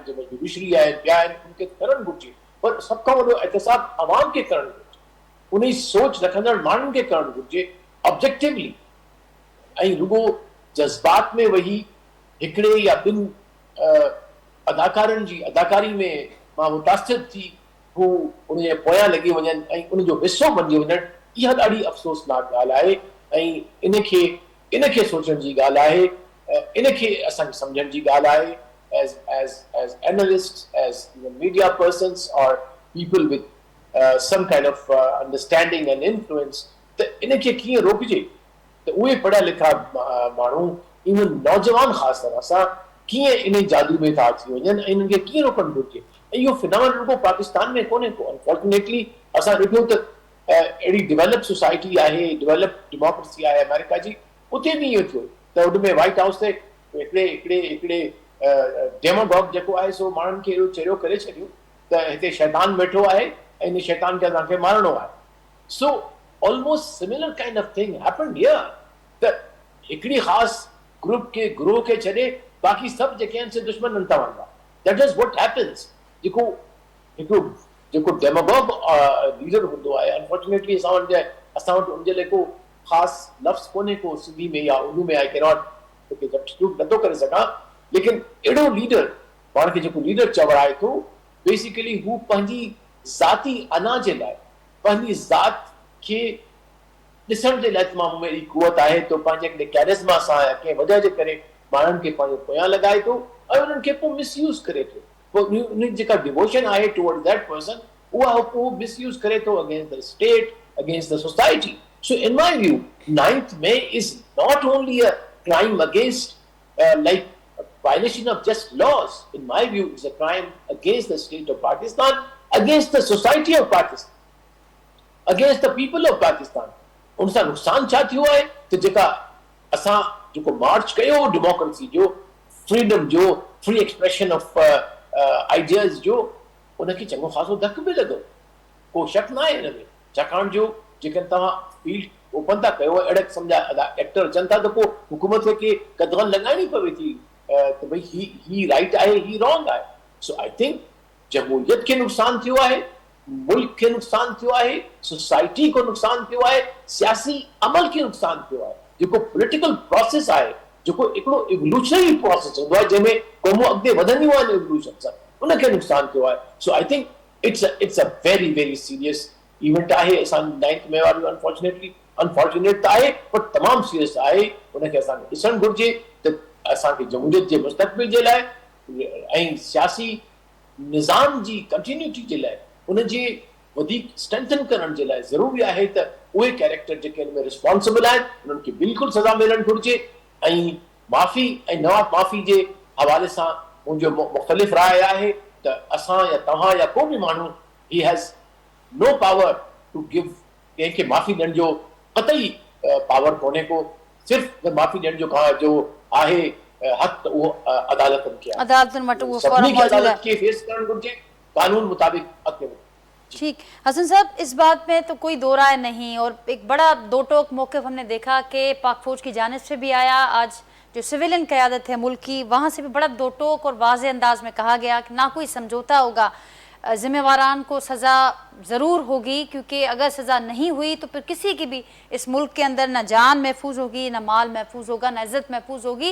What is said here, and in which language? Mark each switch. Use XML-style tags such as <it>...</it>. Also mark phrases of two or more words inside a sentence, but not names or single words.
<sd>जंहिंमें जुडिशरी आहे, ॿिया आहिनि, उनखे करणु घुरिजे, पर सभ खां वॾो एहतसाब अवाम खे करणु घुरिजे, उन जी सोच रखंदड़ माण्हुनि खे करणु घुरिजे ऑब्जेक्टिवली, ऐं रुगो जज़्बात में वही हिकिड़े या ॿिनि अदाकारनि जी अदाकारी में मां मुतासिर थी हू उनजे पोयां लॻी वञनि ऐं उनजो हिसो बणिजी वञनि, इहा ॾाढी अफ़सोसनाक ॻाल्हि आहे। ऐं इनखे सोचण जी ॻाल्हि आहे, इनखे असांखे सम्झण जी ॻाल्हि आहे,</sd> <en>as analysts, as media persons or people with some kind of understanding and influence,</en> <sd>त इनखे कीअं रोकजे, त उहे पढ़िया लिखा माण्हू, इवन नौजवान ख़ासि तरह सां कीअं इन जादू में था अची वञनि ऐं इन्हनि खे कीअं रोकणु घुरिजे। ऐं इहो फिनोमेनन रुगो पाकिस्तान में कोन्हे को, अनफॉर्चुनेटली असां ॾिठो त अहिड़ी</sd> <en>develop society</en> <sd>आहे,</sd> <en>develop democracy</en> <sd>आहे अमेरिका जी, उते बि इहो थियो त उनमें व्हाइट हाउस ते हिकिड़े डेमोगॉग जेको आहे सो माण्हुनि खे अहिड़ो चहिरो करे छॾियो त हिते शैतान वेठो आहे ऐं इन शैतान खे असांखे मारणो आहे।</sd> <en>so almost similar kind of thing happened here,</en> <sd>त हिकिड़ी ख़ासि ग्रुप खे ग्रोह खे छॾे बाक़ी सभु जेके आहिनि से दुश्मन था वञा।</sd> <en>that is what happens.</en> <sd>जेको डेमोगॉग लीडर हूंदो आहे, अनफॉर्चुनेटली असां वटि उनजे लाइ को ख़ासि लफ़्ज़ कोन्हे को सिंधी में या उर्दू में,</sd> <en>I cannot substitute</en> <sd>नथो करे सघां, लेकिन अहिड़ो लीडर पाण खे जेको लीडर चवराए थो, बेसिकली हू पंहिंजी ज़ाती अना जे लाइ, पंहिंजी ज़ात खे ॾिसण जे लाइ तमामु अहिड़ी कुवत आहे, तो पंहिंजे हिकिड़े कैरिज़मा सां या कंहिं वजह जे करे माण्हुनि खे पंहिंजे पोयां लॻाए थो ऐं उन्हनि खे पोइ मिसयूज़ करे थो। पोइ उन जेका डिवोशन आहे</sd> <en>towards that person,</en> <sd>उहा पोइ मिसयूज़ करे थो</sd> <en>against the state, against the society. So in my view, 9th May is not only a crime against like a violation of just laws. In my view, it's a crime against the state of Pakistan, against the society of Pakistan, against the people of Pakistan.</en> <sd>उनसां नुक़सान छा थियो आहे त जेका असां जेको मार्च कयो डेमोक्रेसी जो, फ्रीडम जो,</sd> <en>free expression of ideas</en> <sd>जो, उनखे चङो ख़ासो धक बि लॻो, को शक न आहे हिन में। छाकाणि जो जेकॾहिं तव्हां</sd> <en>field open</en> <sd>था कयो, अहिड़ा सम्झा एक्टर अचनि था, त पोइ हुकूमत खे कदगन लॻाइणी पवे थी त भई ही राइट आहे, ही रॉन्ग आहे।</sd> <en>so I think</en> <sd>जमहूरियत खे नुक़सान थियो आहे, मुल्क खे नुक़सान थियो आहे, सोसाइटी को नुक़सान थियो आहे, सियासी अमल खे नुक़सान थियो आहे। जेको</sd> <en>political process</en> <sd>आहे, जेको हिकिड़ो</sd> <en>evolutionary process</en> <sd>हूंदो आहे, जंहिंमें क़ौमूं अॻिते वधंदियूं आहिनि इवोल्यूशन सां, उनखे नुक़सान थियो आहे।</sd> <en>so I think it's a very very serious event आहे।</en> <sd>असां 9th May वारो अनफॉर्चुनेट त आहे, पर तमामु सीरियस आहे। उनखे असांखे ॾिसणु घुरिजे त असांखे जमहूरियत जे मुस्तक़बिल जे लाइ ऐं सियासी निज़ाम जी कंटिन्यूटी जे लाइ, उनजे वधीक स्ट्रेंथन करण जे लाइ ज़रूरी आहे त उहे कैरेक्टर जेके हिन में रिस्पॉन्सिबल आहिनि, उन्हनि खे बिल्कुलु सज़ा मिलणु घुरिजे। ऐं माफ़ी ऐं नवाब माफ़ी जे हवाले सां मुंहिंजो मुख़्तलिफ़ राय आहे त असां या तव्हां या को बि माण्हू,</sd> <en>he has no power to give,</en> <sd>कंहिंखे माफ़ी ॾियण जो क़तई पावर कोन्हे को, सिर्फ़ु माफ़ी ॾियण जो आहे हक़, उहो अदालतनि खे आहे। अदालतनि वटि उहो सभिनी खे अदालत खे फेस करणु घुरिजे कानून मुताबिक अॻिते।</sd> <ur>ٹھیک، حسن صاحب، اس بات میں تو کوئی دو رائے نہیں، اور ایک بڑا دو ٹوک موقف ہم نے دیکھا کہ پاک فوج کی جانب سے بھی آیا، آج جو سویلین قیادت ہے ملک کی، وہاں سے بھی بڑا دو ٹوک اور واضح انداز میں کہا گیا کہ نہ کوئی سمجھوتہ ہوگا، ذمہ واران کو سزا ضرور ہوگی، کیونکہ اگر سزا نہیں ہوئی تو پھر کسی کی بھی اس ملک کے اندر نہ جان محفوظ ہوگی، نہ مال محفوظ ہوگا، نہ عزت محفوظ ہوگی.</ur>